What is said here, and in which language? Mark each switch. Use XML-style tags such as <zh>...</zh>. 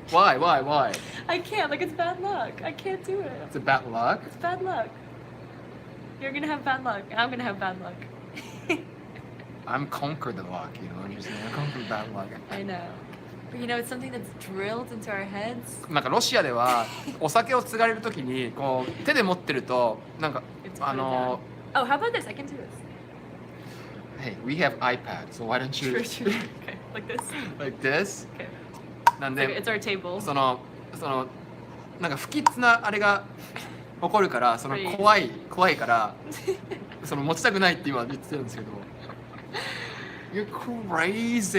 <en>Why? I can't. Like it's bad luck. I can't do it. It's a bad luck. It's bad luck. You're gonna have bad luck, and I'm gonna have bad luck. I'm conquered the luck, I'm just I conquered bad luck. I know. But it's something that's drilled into our heads.</en> <ja>なんかロシアではお酒を継がれるときにこう手で持ってるとなんか</ja> <en>It's put it down. Oh, how about this? I can do this. Hey, we have iPad, so why don't you True. Okay, like this. like this? Okay.</en> <ja>なん</ja> <en>Okay,</en> <ja>で</ja> <en>it's our table.</en> <ja>そのなんか不吉なあれが起こるからその</ja> <en>Right.</en> <ja>怖いからその持ちたくないって今言ってるんですけど</ja> <en>You're crazy.</en>